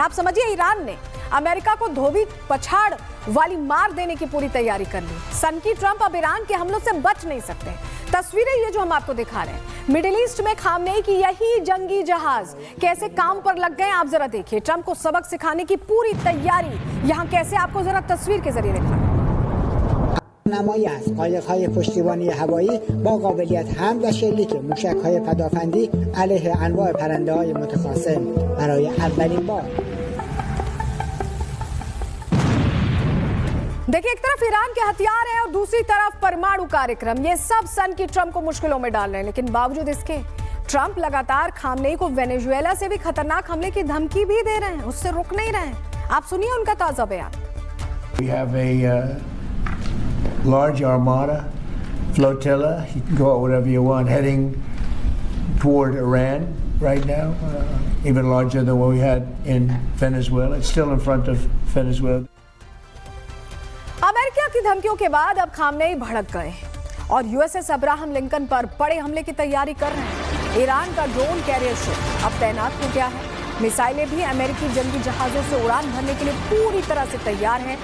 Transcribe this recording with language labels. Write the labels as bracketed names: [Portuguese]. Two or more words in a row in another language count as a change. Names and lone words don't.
[Hindi] आप समझिए, ईरान ने अमेरिका को धोबी पछाड़ वाली मार देने की पूरी तैयारी कर ली। सनकी ट्रंप अब ईरान के हमलों से बच नहीं सकते। तस्वीरें ये जो हम आपको दिखा रहे हैं, मिडिल ईस्ट में खामनेई की यही जंगी जहाज कैसे काम पर लग गए, आप जरा देखिए। ट्रंप को सबक सिखाने की पूरी तैयारी यहाँ कैसे, आपको जरा तस्वीर के जरिए दिखा रहे हैं। [Persian] نمایی است قایق‌های پشتیبانی هوایی با قابلیت حمل و شلیک موشک‌های پدافندی علیه انواع پرنده‌های متخاصم برای اولین بار. [Hindi] देखिए, एक तरफ ईरान के हथियार है और दूसरी तरफ परमाणु कार्यक्रम, ये सब सनकी ट्रंप को मुश्किलों में डाल रहे हैं। लेकिन बावजूद इसके ट्रंप लगातार खामनेई को वेनेजुएला से भी खतरनाक हमले की धमकी भी दे रहे हैं, उससे रुक नहीं रहे हैं। आप सुनिए उनका ताजा बयान। [English] We have a large armada, flotilla, you can call it whatever you want, heading toward Iran right now, even larger than what we had in Venezuela. It's still in front of Venezuela. [Hindi] अमेरिका की धमकियों के बाद अब खामनेई भड़क गए और यूएसएस अब्राहम लिंकन पर बड़े हमले की तैयारी कर रहे हैं। ईरान का [English] drone carrier ship [Hindi] अब तैनात हो गया है। मिसाइलें भी अमेरिकी जंगी जहाजों से उड़ान भरने के लिए पूरी तरह से तैयार हैं।